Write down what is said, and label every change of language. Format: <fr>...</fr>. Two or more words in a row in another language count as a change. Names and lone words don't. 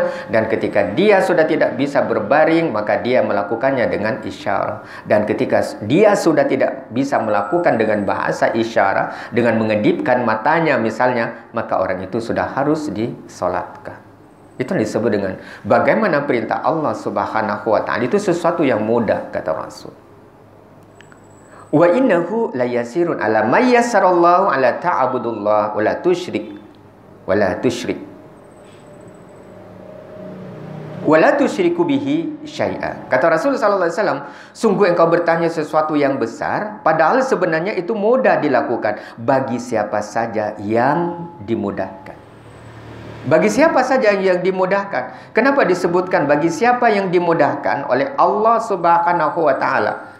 <id>Dan ketika dia sudah tidak bisa berbaring, maka dia melakukannya dengan isyarat. Dan ketika dia sudah tidak bisa melakukan dengan bahasa isyarat, dengan mengedipkan matanya misalnya, maka orang itu sudah harus disolatkan. Itu disebut dengan bagaimana perintah Allah</id> <ar>سبحانه وتعالى</ar> <id>itu sesuatu yang mudah, kata Rasul.</id> <ar>وإنه ليسير على من يسره الله على تعبد الله ولا تشرك ولا تشرك به شيئا.</ar> <id>Kata Rasul</id> <ar>صلى الله عليه وسلم,</ar> <id>sungguh engkau bertanya sesuatu yang besar, padahal sebenarnya itu mudah dilakukan bagi siapa saja yang dimudahkan. Bagi siapa saja yang dimudahkan. Kenapa disebutkan bagi siapa yang dimudahkan oleh Allah</id> <ar>سبحانه وتعالى?</ar>